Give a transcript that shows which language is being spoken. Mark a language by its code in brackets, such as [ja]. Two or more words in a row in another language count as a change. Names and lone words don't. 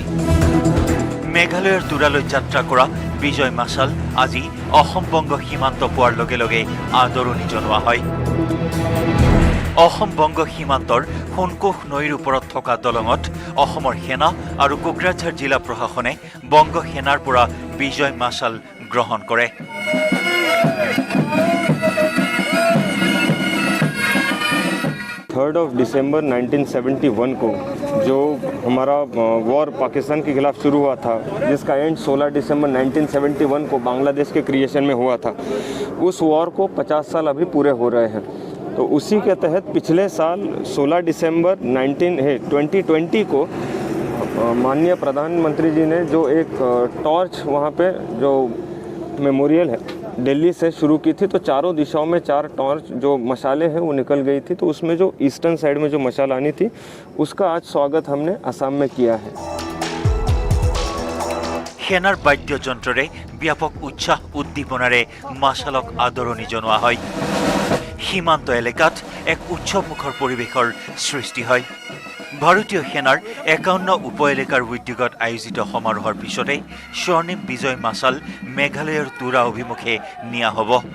[as] মেঘালয়ৰ তুৰালৈ যাত্ৰা কৰা বিজয় মাছাল আজি অসম বংগ সীমান্ত পোৱাৰ লগে লগে আদৰণি জনোৱা হয়। অসম বংগ সীমান্তৰ সোণকোষ নৈৰ ওপৰত থকা দলঙত অসমৰ সেনা আৰু কোকৰাঝাৰ জিলা প্ৰশাসনে বংগ সেনাৰ পৰা বিজয় মাছাল গ্ৰহণ কৰে। [en] third of [hi] दिसंबर 1971 को जो हमारा वॉर पाकिस्तान के खिलाफ शुरू हुआ था, जिसका एंड 16 दिसंबर 1971 को बांग्लादेश के क्रिएशन में हुआ था, उस वॉर को 50 साल अभी पूरे हो रहे हैं। तो उसी के तहत पिछले साल 16 दिसंबर 2020 को माननीय प्रधानमंत्री जी ने जो एक टॉर्च वहाँ पे जो मेमोरियल है दिल्ली से शुरू की थी, तो चारों दिशाओं में 4 टॉर्च जो मशाले हैं वो निकल गई थी। तो उसमें जो [en] eastern side [hi] में जो मशाल आनी थी उसका आज स्वागत हमने असम में किया है। [as] সেনাৰ বাদ্যযন্ত্ৰৰে ব্যাপক উৎসাহ উদ্দীপনাৰে মাছালক আদৰণি জনোৱা হয়। সীমান্ত এলেকাত এক উৎসৱমুখৰ পৰিৱেশৰ সৃষ্টি হয়। ভাৰতীয় সেনাৰ 51 উপ এলেকাৰ উদ্যোগত আয়োজিত সমাৰোহৰ পিছতে স্বৰ্ণিম বিজয় মাছাল মেঘালয়ৰ তুৰা অভিমুখে নিয়া হ'ব।